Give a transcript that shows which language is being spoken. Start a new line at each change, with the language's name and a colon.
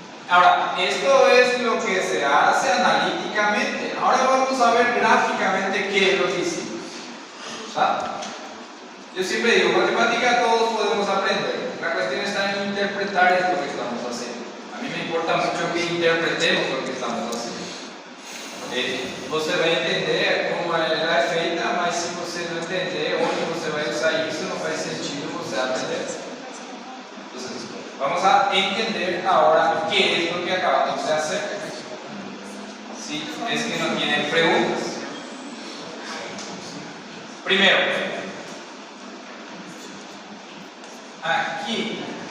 Spanish: Ahora, esto es lo que se hace analíticamente. Ahora vamos a ver gráficamente qué es lo que hicimos. ¿Está? Yo siempre digo, matemática todos podemos aprender. La cuestión está en interpretar esto que estamos haciendo. A mí me importa mucho que interpretemos lo que estamos haciendo.
Portuguese: Você vai entender como ela é feita, mas se você não entender onde você vai usar isso, não faz sentido você aprender.
Spanish: Entonces, vamos a entender ahora qué es lo que acabamos de hacer. Si es que no tienen preguntas. Primero, aquí